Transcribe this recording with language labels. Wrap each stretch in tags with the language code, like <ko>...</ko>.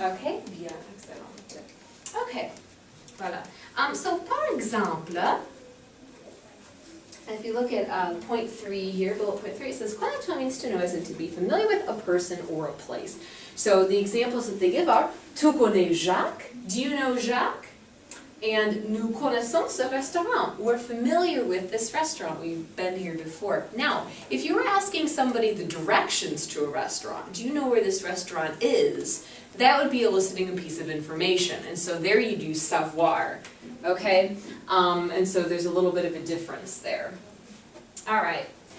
<fr>Okay, bien, excellent. Okay, voilà.</fr> <en>So</en> <fr>par exemple,</fr> <en>if you look at point 3 here, bullet point 3, it says connaître means to know as in to be familiar with a person or a place. So the examples that they give are,</en> <fr>tu connais Jacques?</fr> <en>Do you know Jacques? And</en> <fr>nous connaissons ce restaurant.</fr> <en>We're familiar with this restaurant. We've been here before. Now, if you were asking somebody the directions to a restaurant, do you know where this restaurant is? That would be eliciting a piece of information. And so there you do savoir, okay? And so there's a little bit of a difference there. All right.</en>